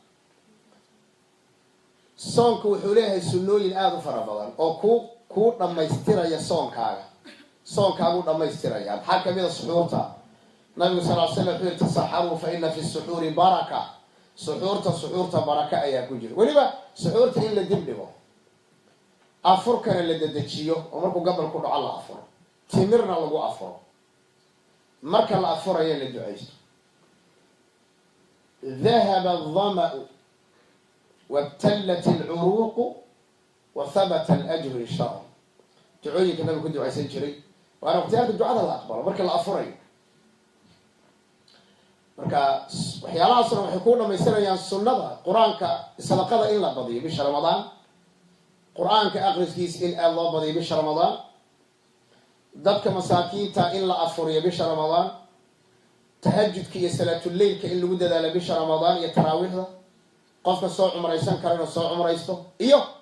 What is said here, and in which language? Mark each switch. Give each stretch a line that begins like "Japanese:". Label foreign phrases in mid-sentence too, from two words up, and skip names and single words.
Somali: soonku wuxuu leeyahay sunnooyin aad u fara badan oo ku dhamaystiraya soonkaagu dhamaystiraya maxaa kamid ah suxuurta nabigu
Arabic: صلى الله عليه وسلم
Somali: wuxuu tasaxaru
Arabic: فإن في السحور بركة
Somali: suxuurta baraka ayaa ku jira waliba suxuurta in la dib dhigo afurkana la dedejiyo oo markuu gabalku dhaco la afuro timirna lagu afuro marka la afurayo la ducaysto
Arabic: ذهب الظمأ وابتلت العروق وثبت الأجر إن شاء الله
Somali: ducooyinka nabiga ku ducaysan jiray waana waqtiyaadka ducada la aqbalo marka la afurayo marka waxyaalahaasna waxay ku dhamaysanayaan sunnada qur-aanka sadaqada in la badiyo bisha ramadaan qur-aanka aqriskiisa in aad loo badiyo bisha ramadaan dadka masaakiinta in la afuriyo bisha ramadaan tahajjudka iyo salaatuleylka in lagu dadaalo bisha ramadaan iyo taraawiixda qofka soo cumraysan kara inuu soo cumraysto iyo